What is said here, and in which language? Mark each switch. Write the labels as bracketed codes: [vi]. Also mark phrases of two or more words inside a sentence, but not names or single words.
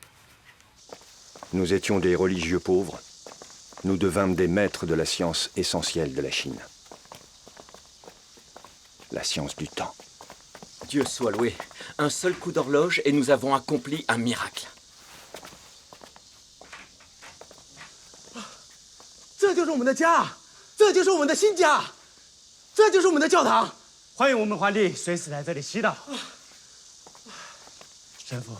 [fr] Nous étions des religieux pauvres, nous devînmes des maîtres de la science essentielle de la Chine. La science du temps. Dieu soit loué. Un seul coup d'horloge et nous avons accompli un miracle. [zh] 这就是我们的家，这就是我们的新家，这就是我们的教堂。欢迎我们皇帝随时来这里祈祷。神父，